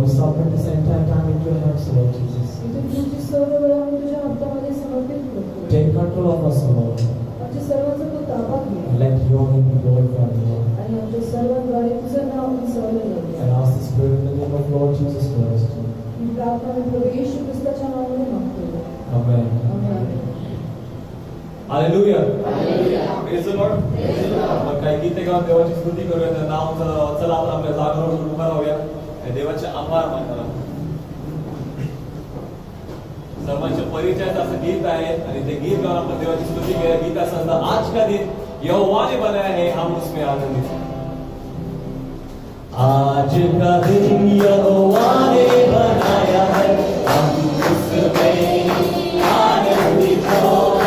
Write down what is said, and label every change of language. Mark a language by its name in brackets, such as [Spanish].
[English] we submit this entire time into your hands, Lord Jesus. [Marathi] इथे तुझी सर्व वेळ आम्ही तुझ्या हातामध्ये समर्पित करतो. [English] Take control of us, Lord. [Marathi] आमच्या सर्वांचा तू ताबा घे. [English] And let your name be glorified, Lord. [Marathi] आणि आमच्या सर्वांद्वारे तुझं नाव उंचावलं जावे. [English] And ask this prayer in the name of Lord Jesus Christ. [Marathi] ही प्रार्थना मी प्रभू येशू ख्रिस्ताच्या नावाने मागतो. [English] Amen. [Marathi] Amen. [English] Hallelujah. Praise the Lord. [Marathi] आपण काही गीते गाऊन देवाची स्तुती करूया. त्या नाव चला आपण आपल्या जागेवर उभा राहूया आणि देवाचे आभार मानूया. सर्वांच्या परिचयाचं असं गीत आहे आणि ते गीत गाऊन आपण देवाची स्तुती करूया. गीत असं असतं, [Hindi] आज का दिन यहोवा ने बनाया है, हम उसमें आनंदित हैं. आज का दिन यहोवा ने बनाया है, हम उसमें आनंदित हो.